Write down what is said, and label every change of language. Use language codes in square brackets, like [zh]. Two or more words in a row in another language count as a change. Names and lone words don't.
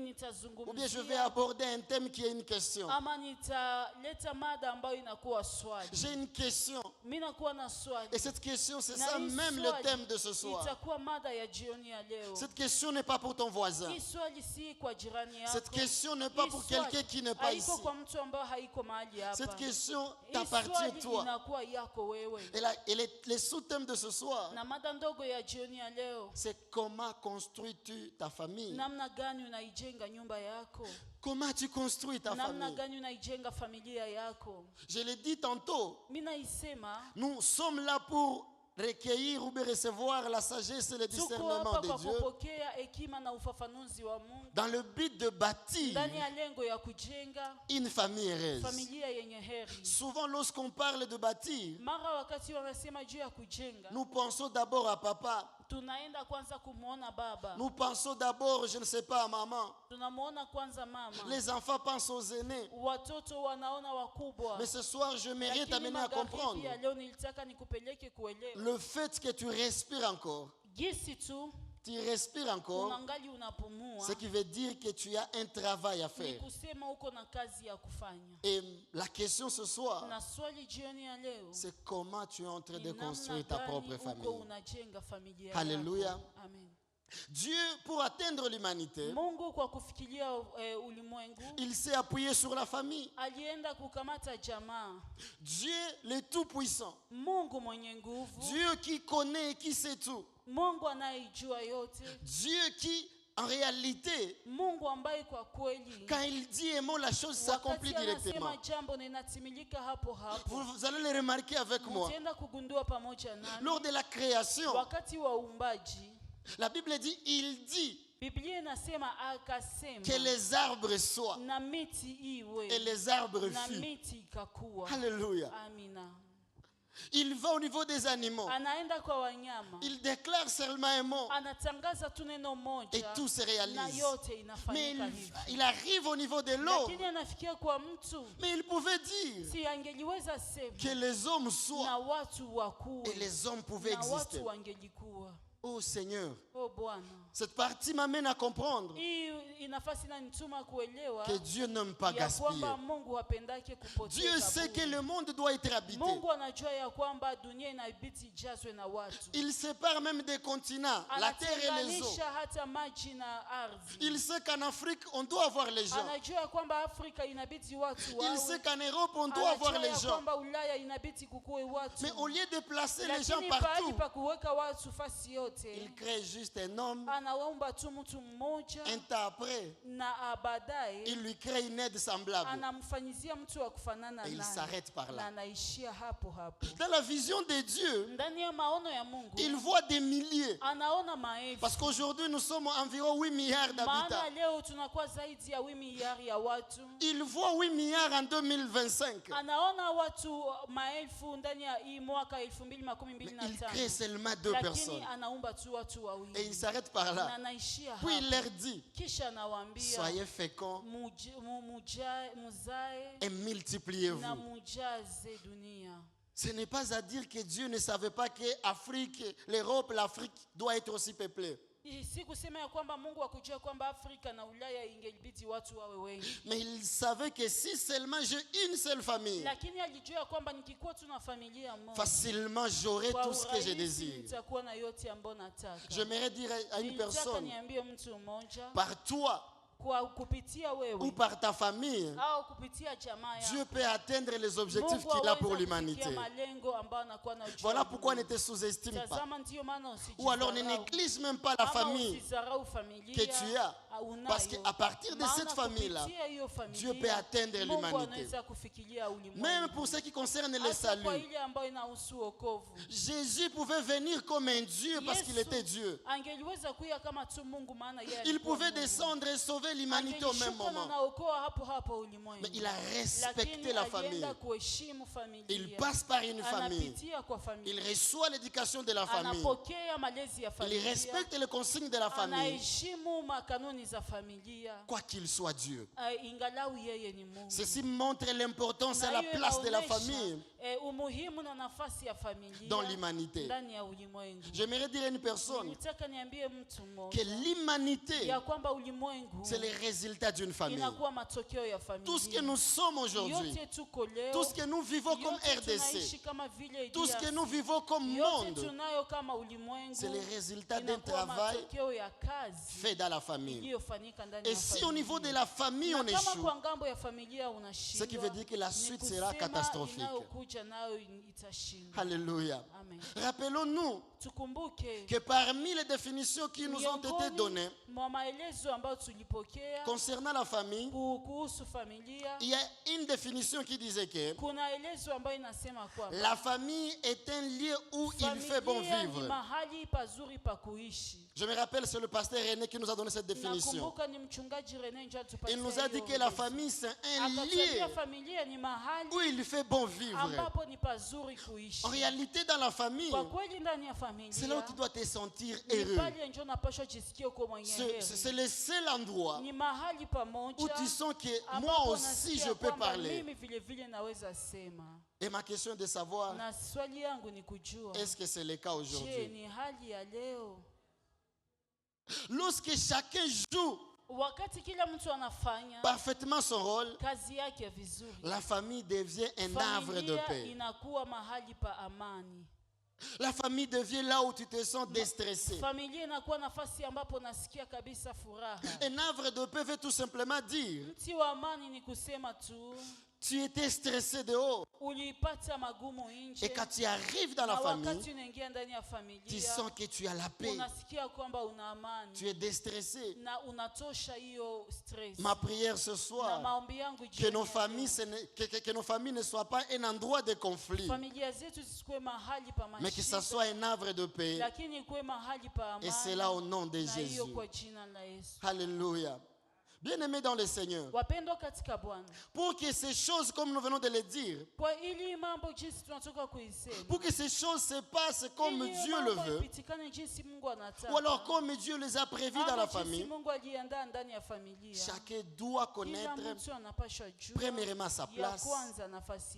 [fr] ou bien je vais [sw] nitazungumzia [fr] aborder un thème qui est une question. [sw] ama nitaleta mada ambayo inakuwa swali. [fr] J'ai une question. [sw] Mimi nakuwa na swali. [fr] Et cette question, c'est [sw] Na [fr] ça [sw] hii [fr] même le [sw] swali [fr] thème de ce soir. [sw] itakuwa mada ya jioni ya leo. [fr] Cette question n'est pas pour ton voisin. [sw] Hii swali si kwa jirani yako. [fr] Cette question n'est pas [sw] Hii [fr] pour [sw] swali [fr] quelqu'un qui n'est pas ici. [sw] haiko kwa mtu ambaye haiko mahali hapa. [fr] Cette question [sw] Hii [fr] t'appartient [sw] swali [fr] toi. [sw] inakuwa yako wewe. [fr] Et les sous-thèmes de ce soir, [sw] Na mada ndogo ya jioni ya leo, [fr] c'est comment construis-tu ta famille? [sw] namna gani unaijenga nyumba yako? [fr] Comment tu construis ta [sw] Namna [fr] famille? [sw] gani unaijenga familia yako? [fr] Je l'ai dit tantôt, [sw] Mimi naisema [fr] nous sommes là pour recueillir ou bien recevoir la sagesse et le [sw] tuko [fr] discernement [sw] hapa [fr] de [sw] kwa [fr] Dieu [sw] kupokea hekima na ufafanuzi wa Mungu [fr] dans le but de bâtir [sw] ndani ya lengo ya kujenga [fr] une famille heureuse. [sw] familia yenye heri. [fr] Souvent, lorsqu'on parle de bâtir, [sw] Mara wakati wanasema juu ya kujenga, [fr] nous pensons d'abord à papa. [sw] tunaenda kwanza kumuona baba, [fr] Nous pensons d'abord, je ne sais pas, à maman. [sw] tunamuona kwanza mama, [fr] Les enfants pensent aux aînés. [sw] watoto wanaona wakubwa. [fr] Mais ce soir, je mérite [sw] Lakini [fr] t'amener à [sw] magharibi [fr] comprendre [sw] ya leo nilitaka nikupeleke kuelewa [fr] le fait que tu respires encore. [sw] gisi tu [fr] Tu respires encore, [sw] unangali unapumua, [fr] ce qui veut dire que tu as un travail à [sw] ni [fr] faire. [sw] kusema uko na kazi ya kufanya. [fr] Et la question ce soir, [sw] Na swali jioni ya leo [fr] c'est comment tu es en train de [sw] ni namna [fr] construire ta [sw] gani [fr] propre [sw] uko [fr] famille. [sw] unajenga familia [fr] Alléluia. [sw] yako. Amen. [fr] Dieu, pour atteindre l'humanité, [sw] Mungu kwa kufikiria ulimwengu [fr] il s'est appuyé sur la famille. [sw] alienda kukamata jamaa. [fr] Dieu, le Tout-Puissant, [sw] Mungu mwenye nguvu, [fr] Dieu qui connaît et qui sait tout, [sw] Mungu anayejua yote, [fr] Dieu qui En réalité, [sw] Mungu ambaye kwa kweli [fr] quand il dit aimons, la chose s'accomplit [sw] wakati [fr] directement. [sw] anasema jambo linatimilika hapo hapo. [fr] Vous allez le remarquer avec moi. [sw] Mtaenda kugundua pamoja nami. [fr] Lors de la création, [sw] Wakati wa uumbaji, [fr] la Bible dit, il dit [sw] Biblia inasema akasema [fr] que les arbres soient [sw] na miti iwe [fr] et les arbres [sw] na [fr] fuient. [sw] miti ikakuwa. [fr] Alléluia. [sw] Amina. [fr] Il va au niveau des animaux. [sw] Anaenda kwa wanyama. [fr] Il déclare seulement un mot [sw] Anatangaza tu neno moja [fr] et tout se [sw] na [fr] réalise. [sw] yote [fr] Mais [sw] inafanyika hivi. [fr] il arrive au niveau de l'eau. [sw] Lakini anafikia kwa mtu, [fr] Mais il pouvait dire [sw] si angeliweza sema [fr] que les hommes soient [sw] na watu wakuwe [fr] et les hommes pouvaient [sw] na [fr] exister. [sw] watu wangelikuwa. [fr] Oh Seigneur, [sw] Oh Bwana, [fr] cette partie m'amène à comprendre [sw] hii nafasi inanituma kuelewa [fr] que Dieu n'aime pas [sw] ya [fr] gaspiller. [sw] kwamba Mungu hapendake kupoteza [fr] Dieu sait que [sw] bure. [fr] le monde doit être habité. [sw] Mungu anajua ya kwamba dunia inabidi ijazwe na watu. [fr] Il sépare même des continents, la terre et les eaux. [sw] Anatenganisha hata maji na ardhi. [fr] Il sait qu'en Afrique, on doit avoir les gens. [sw] Anajua ya kwamba Afrika inabidi watu [fr] Il sait [sw] wawe. [fr] qu'en Europe, on doit avoir [sw] Anajua [fr] les [sw] ya [fr] gens. [sw] kwamba Ulaya inabidi kukuwe watu. [fr] Mais au lieu de placer les gens [sw] Lakini pahali [fr] partout, [sw] pa kuweka watu fasi [fr] il [sw] yote, [fr] crée juste un homme. [sw] anawaumba tu mtu mmoja [fr] Un temps après, [sw] na baadaye [fr] il lui crée une aide semblable. [sw] anamfanyizia mtu wa kufanana [fr] Et il [sw] naye. [fr] s'arrête par [sw] Na [fr] là. [sw] anaishia hapo hapo. [fr] Dans la vision de Dieu, [sw] Ndani ya maono ya Mungu [fr] il voit des milliers. [sw] anaona maelfu. [fr] Parce qu'aujourd'hui, nous sommes environ 8 milliards [sw] Maana [fr] d'habitants. [sw] leo tunakuwa zaidi ya miliari ya watu. [fr] Il voit 8 milliards en 2025. [sw] Anaona watu maelfu ndani ya hii mwaka [fr] Mais il [sw] 2025. [fr] crée seulement 2 [sw] Lakini [fr] personnes. [sw] anaumba tu watu [fr] Et il [sw] wawili. [fr] s'arrête par [sw] Na [fr] là. [sw] anaishia [fr] Puis il [sw] hapo. [fr] leur dit, [sw] Kisha anawaambia [fr] soyez féconds [sw] muzae [fr] et [sw] na [fr] multipliez-vous. [sw] mujaze dunia. [fr] Ce n'est pas à dire que Dieu ne savait pas que l'Afrique, l'Europe, l'Afrique doit être aussi peuplée. [sw] Si kusema ya kwamba Mungu akujua kwamba Afrika na Ulaya ingelibidi watu wawe wengi. [fr] Mais il savait que si seulement j'ai une seule famille, [sw] Lakini alijua kwamba nikikuwa tu na familia moja, [fr] facilement j'aurai [sw] kwa [fr] tout ce que je [sw] urahisi [fr] désire. [sw] nitakuwa na yote ambayo nataka. [fr] J'aimerais dire à une [sw] Nilitaka [fr] personne, [sw] niambie mtu mmoja, [fr] par toi [sw] kwa kupitia [fr] ou [sw] wewe [fr] par ta famille, [sw] au kupitia jamaa [fr] Dieu [sw] yako, [fr] peut atteindre les objectifs [sw] Mungu [fr] qu'il a pour [sw] aweza [fr] l'humanité. [sw] kufikia malengo ambayo anakuwa na ujua [fr] Voilà [sw] Mungu. [fr] pourquoi ne te sous-estime pas. [sw] Tazama, ndiyo maana [fr] Ou alors ne [sw] usijidharau. [fr] néglige même pas la [sw] Ama [fr] famille [sw] usizarau familia [fr] que tu as. [sw] unayo. [fr] Parce qu'à partir de [sw] Maana [fr] cette famille-là, [sw] kupitia hiyo familia, [fr] Dieu peut atteindre [sw] Mungu [fr] l'humanité. [sw] anaweza kufikiria ulimwengu. [fr] Même pour ce qui concerne le [sw] Hata [fr] salut, [sw] kwa ile ambayo inahusu wokovu. [fr] Jésus pouvait venir comme un Dieu parce qu'il était Dieu. [sw] Angeliweza kuja kama tu Mungu, maana yeye [fr] Il [sw] alikuwa [fr] pouvait [sw] Mungu. [fr] descendre et sauver l'humanité au même [sw] Angelishuka na [fr] moment. [sw] anaokoa hapo hapo ulimwengu. [fr] Mais il a respecté [sw] Lakini [fr] la [sw] alienda [fr] famille. [sw] kuheshimu familia. [fr] Il passe par une famille. [sw] Anapitia kwa familia. [fr] Il reçoit l'éducation de la famille. [sw] Anapokea malezi ya [fr] Il [sw] familia. [fr] respecte les consignes de la famille. [sw] Anaheshimu makanuni za familia. [fr] Quoi qu'il soit Dieu. [sw] Ingalau yeye ni Mungu. [fr] Ceci montre l'importance [sw] Na [fr] et la [sw] hiyo [fr] place de la [sw] inaonyesha, [fr] famille [sw] umuhimu na nafasi ya familia [fr] dans l'humanité. [sw] ndani ya ulimwengu. [fr] J'aimerais dire à une personne [sw] Nilitaka niambie mtu [fr] que [sw] mmoja [fr] l'humanité, [sw] ya kwamba ulimwengu [fr] c'est le résultat d'une famille. [sw] inakuwa matokeo ya familia. [fr] Tout ce que nous sommes aujourd'hui, [sw] Yote tuko leo, [fr] tout ce que nous vivons comme [sw] yote tunaishi [fr] RDC, [sw] kama vile [fr] tout ce que [sw] DRC, [fr] nous vivons comme [sw] yote [fr] monde, [sw] tunayo kama ulimwengu, [fr] c'est le résultat d'un [sw] inakuwa [fr] travail [sw] matokeo ya kazi [fr] fait dans la famille. [sw] iliyofanyika ndani [fr] Et [sw] ya [fr] si [sw] familia. [fr] au niveau de la famille on [sw] Na kama [fr] échoue, [sw] kwa ngambo ya familia [fr] ce qui [sw] unashindwa, [fr] veut dire que la [sw] ni [fr] suite sera [sw] kusema [fr] catastrophique. [sw] inayokuja nayo itashindwa. [fr] Alléluia. [sw] Amen. [fr] Rappelons-nous [sw] Tukumbuke [fr] que parmi les définitions qui nous ont été données [sw] mwa maelezo ambayo tulipokea [fr] concernant la famille, [sw] kuhusu familia, [fr] il y a une définition qui disait que [sw] kuna elezo ambayo inasema kwamba [fr] la famille est un lieu où il fait bon [sw] familia ni [fr] vivre. [sw] mahali pazuri pa kuishi. [fr] Je me rappelle, c'est le pasteur René qui nous a donné cette définition. [sw] Nakumbuka ni mchungaji René ndio alitupatia [fr] Il nous a dit [sw] hiyo [fr] que la [sw] elezo. [fr] famille, c'est un [sw] Akatuambia [fr] lieu [sw] familia ni mahali [fr] où il fait bon vivre. [sw] ambapo ni pazuri kuishi. [fr] En réalité, dans la famille, [sw] Kwa kweli ndani ya [fr] c'est là où [sw] familia [fr] tu dois te sentir [sw] ni [fr] heureux. [sw] pale ndio unapaswa jisikia uko mwenye [fr] C'est [sw] heri. [fr] le seul endroit [sw] Ni mahali pamoja [fr] où tu sens que moi [sw] ambapo [fr] aussi [sw] nasikia [fr] je peux [sw] kwamba [fr] parler. [sw] mimi vile vile naweza sema. [fr] Et ma question est de savoir, [sw] Na swali yangu ni kujua, [fr] est-ce que c'est le cas [sw] je, [fr] aujourd'hui? [sw] ni hali ya leo [fr] Lorsque chacun joue [sw] wakati kila mtu anafanya [fr] parfaitement son rôle, [sw] kazi yake vizuri, [fr] la famille devient un havre de [sw] familia [fr] paix. [sw] inakuwa mahali pa amani. [fr] La famille devient là où tu te sens déstressé. [sw] Familia inakuwa nafasi ambapo nasikia kabisa furaha. [fr] Un havre de paix veut tout simplement dire [sw] Mti wa amani ni kusema tu [fr] tu étais stressé dehors. [sw] ulipata magumu [fr] Et [sw] nje, [fr] quand tu arrives dans la [sw] na [fr] famille, [sw] wakati unaingia ndani ya [fr] tu [sw] familia [fr] sens que tu as la paix. [sw] unasikia kwamba una amani [fr] Tu es déstressé. [sw] na unatosha hiyo stress. [fr] Ma prière ce [sw] Na [fr] soir, [sw] maombi yangu [fr] que [sw] jioni [fr] nos [sw] ya [fr] familles, [sw] leo, [fr] que nos familles ne soient pas un endroit de conflit, [sw] familia zetu zisikuwe mahali pa [fr] mais que ça [sw] mashida, [fr] soit un havre de paix. [sw] lakini ikuwe mahali pa [fr] Et [sw] amani, [fr] c'est là au nom de [sw] na hiyo [fr] Jésus. [sw] kwa jina la Yesu. [fr] Alléluia. Bien-aimés dans le Seigneur, [sw] Wapendwa katika Bwana, [fr] pour que ces choses, comme nous venons de le dire, [sw] kwa ili mambo jinsi tunatoka kuisema, [fr] pour que ces choses se passent comme [sw] ili [fr] Dieu le [sw] mambo [fr] veut, [sw] ipitikane jinsi Mungu anataka, [fr] ou alors comme Dieu les a prévus dans [sw] ama [fr] la [sw] jinsi [fr] famille, [sw] Mungu aliandaa ndani ya familia, [fr] chacun doit [sw] kila [fr] connaître [sw] mtu anapaswa jua [fr] premièrement sa [sw] ya [fr] place [sw] kwanza nafasi